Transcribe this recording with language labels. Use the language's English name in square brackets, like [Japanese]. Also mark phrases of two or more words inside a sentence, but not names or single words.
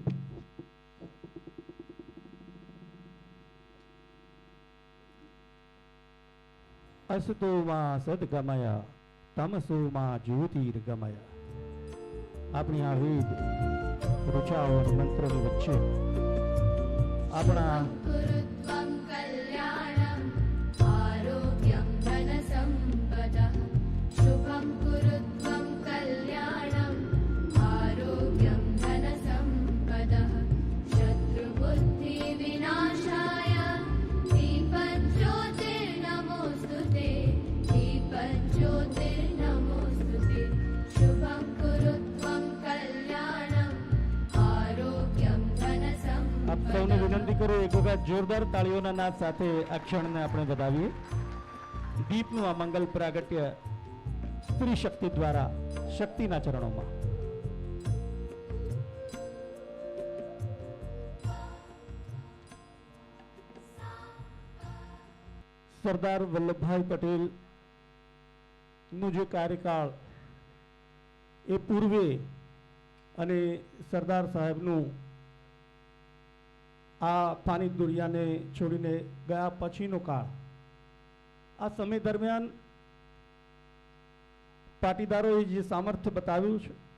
[Sanskrit] असतो मां सदगमय तमसो मां ज्योतिर्गमय. [Gujarati] આપણી આ વેદ ઋચાઓ અને મંત્રોની વચ્ચે આપણા [Sanskrit] कुरुत्वं कल्याणम् आरोग्यं धनसम्पदः शुभं कुरुत्वं कल्याणम् आरोग्यं धनसम्पदः शत्रुबुद्धिविनाशाय दीपज्योतिर्नमोऽस्तुते दीपज्योतिर्नमोऽस्तुते शुभं कुरुत्वं कल्याणम् आरोग्यं [Gujarati] આપ સૌને धनसम्पदः વિનંતી કરું એક વખત જોરદાર તાળીઓના નાદ સાથે આ ક્ષણને આપણે વધાવીએ. દીપનું આ મંગલ પ્રાગટ્ય સ્ત્રી શક્તિ દ્વારા શક્તિના ચરણોમાં. સરદાર વલ્લભભાઈ પટેલ નું જે કાર્યકાળ એ પૂર્વે અને સરદાર સાહેબનું આ પાની દુનિયાને છોડીને ગયા પછીનો કાળ, આ સમય દરમિયાન પાટીદારોએ જે સામર્થ્ય બતાવ્યું છે,